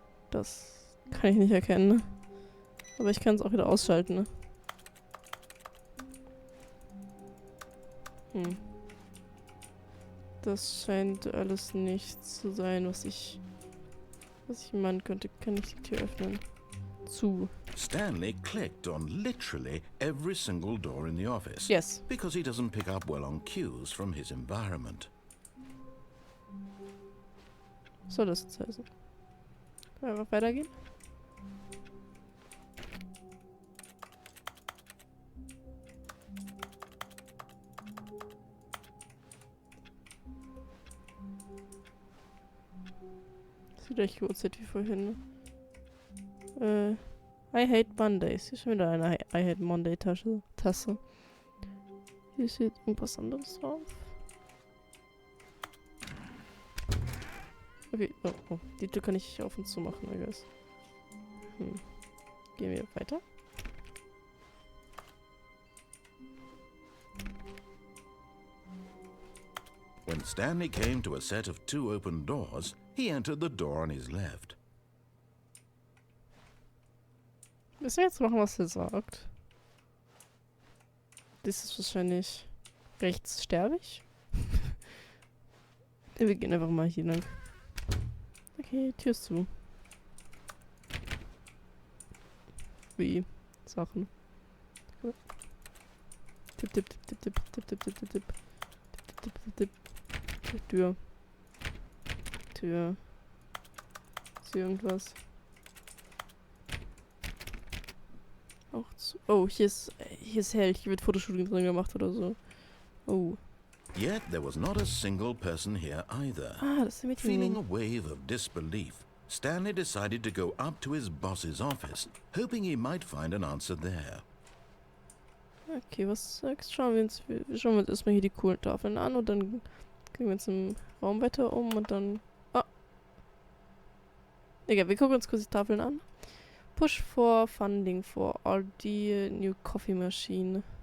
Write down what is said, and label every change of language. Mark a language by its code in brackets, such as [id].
[de] Das kann ich nicht erkennen, ne? Aber ich kann es auch wieder ausschalten, ne? Das scheint alles nichts zu sein, was ich meinen könnte. Kann ich die Tür öffnen? Zu. [en] Stanley clicked on literally every single door in the office. Yes. Because he doesn't pick up well on cues from his environment. [de] Was soll das jetzt heißen? Können wir einfach weitergehen? Das ist die gleiche Uhrzeit wie vorhin. [en] I hate Mondays. [de] Hier ist schon wieder eine I hate Monday Tasse. Hier steht irgendwas anderes drauf. Okay, oh. Die Tür kann ich auf und zu machen, [en] I guess. [de] Gehen wir weiter. [en] When Stanley came to a set of 2 open doors, he entered the door on his left. [de] Müssen wir jetzt machen, was er sagt? Das ist wahrscheinlich rechtssterbig. Wir gehen einfach mal hier lang. Okay, Tür ist zu. Wie Sachen. Tipp, tipp, tipp, tipp, tipp, tipp, tipp, tipp, tipp, tipp, tipp, tipp, tipp. Tür. Ist hier irgendwas? Auch zu. Oh, hier ist hell. Hier wird Fotoshooting drin gemacht oder so. Oh. [en] Yet there was not a single person here either. [de] Das ist der Meeting. [en] Feeling a wave of disbelief, Stanley decided to go up to his boss's office, hoping he might find an answer there. [de] Okay, was sagst du? Schauen wir uns erstmal hier die coolen Tafeln an und dann gehen wir uns im Raum weiter um und dann... Ah! Egal, wir gucken uns kurz die Tafeln an. [en] Push for funding for RD new coffee machine.